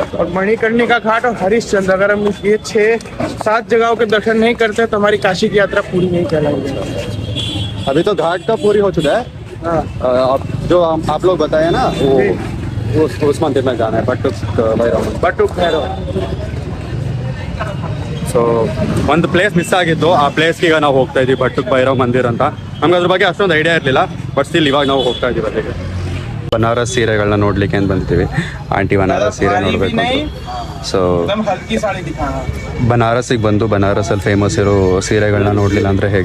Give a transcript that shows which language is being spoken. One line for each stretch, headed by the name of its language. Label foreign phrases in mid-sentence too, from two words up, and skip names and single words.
Hindi: और मणिकर्णिका घाट और हरिश्चंद्र. अगर हम ये 6-7 जगहों के दर्शन नहीं करते तो हमारी काशी की यात्रा पूरी नहीं कहलाएगी. अभी तो घाट का पूरी हो चुका है। जो आप लोग बताए ना वो उस मंदिर में जाना है, बटुक भैरव।
Kannada: ಸೊ ಒಂದು
English: place miss
Kannada: ಆಗಿತ್ತು, ಆ ಪ್ಲೇಸ್ಗೆ ಈಗ ನಾವು ಹೋಗ್ತಾ ಇದ್ದೀವಿ, ಬಟ್ಟುಕ್ ಭೈರವ್ ಮಂದಿರ್ ಅಂತ. ನಮ್ಗೆ ಅದ್ರ ಬಗ್ಗೆ ಅಷ್ಟೊಂದು ಐಡಿಯಾ ಇರಲಿಲ್ಲ,
English: but still
Kannada: ಇವಾಗ ನಾವು ಹೋಗ್ತಾ ಇದ್ದೀವಿ ಅಲ್ಲಿಗೆ. ಬನಾರಸ್ ಸೀರೆಗಳನ್ನ ನೋಡ್ಲಿಕ್ಕೆ ಅಂತ ಬಂದಿದ್ದೀವಿ. ಆಂಟಿ ಬನಾರಸ್ ಸೀರೆ ನೋಡಬೇಕು. ಸೊ ಬನಾರಸ್ಸಿಗೆ ಬಂದು ಬನಾರಸಲ್ಲಿ ಫೇಮಸ್ ಇರೋ ಸೀರೆಗಳನ್ನ ನೋಡಲಿಲ್ಲ ಅಂದರೆ ಹೇಗೆ?